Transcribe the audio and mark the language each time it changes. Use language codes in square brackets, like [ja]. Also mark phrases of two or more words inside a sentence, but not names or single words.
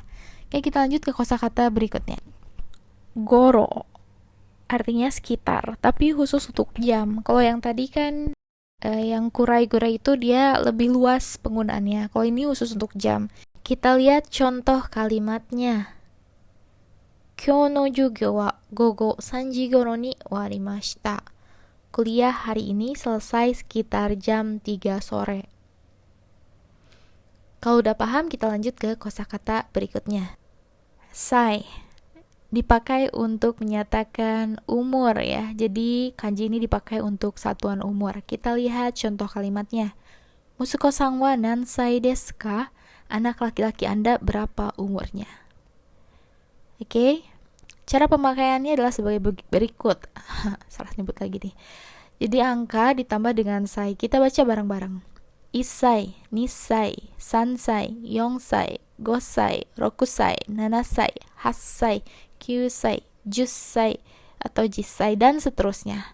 [id] Oke, kita lanjut ke kosakata berikutnya. Goro artinya sekitar, tapi khusus untuk jam. Kalau yang tadi kan yang kurai-gurai itu dia lebih luas penggunaannya. Kalau ini khusus untuk jam. Kita lihat contoh kalimatnya. [ja] 今日の授業は午後3時ごろに終わりました. [id] Kuliah hari ini selesai sekitar jam 3 sore. Kalau udah paham, kita lanjut ke kosakata berikutnya. Sai dipakai untuk menyatakan umur ya. Jadi kanji ini dipakai untuk satuan umur. Kita lihat contoh kalimatnya. [ja] 息子さんは何歳ですか? [id] Anak laki-laki Anda berapa umurnya? Oke. Cara pemakaiannya adalah sebagai berikut. Salah nyebut lagi nih. Jadi angka ditambah dengan sai. Kita baca bareng-bareng. [ja] 1 歳、2歳、3歳、4歳、5歳、6歳、7歳、8歳、9歳、10歳, [id] atau jisai, dan seterusnya.